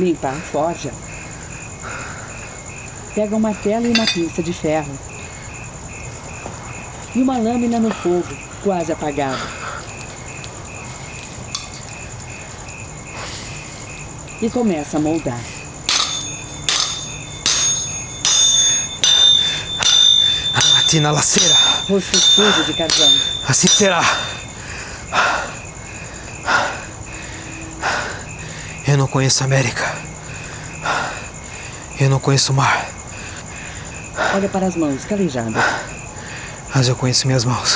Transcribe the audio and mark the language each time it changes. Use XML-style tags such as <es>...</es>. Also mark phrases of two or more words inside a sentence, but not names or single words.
<pt>Limpa a forja. Pega um martelo e uma pinça de ferro. e uma lâmina no fogo, quase apagada. E começa a moldar.</pt> <it>Mattina alla sera.</it> <pt>Rosto sujo de carvão. Assim será. Eu não conheço a América. Eu não conheço o mar. Olha para as mãos calejadas. Mas eu conheço minhas mãos.</pt>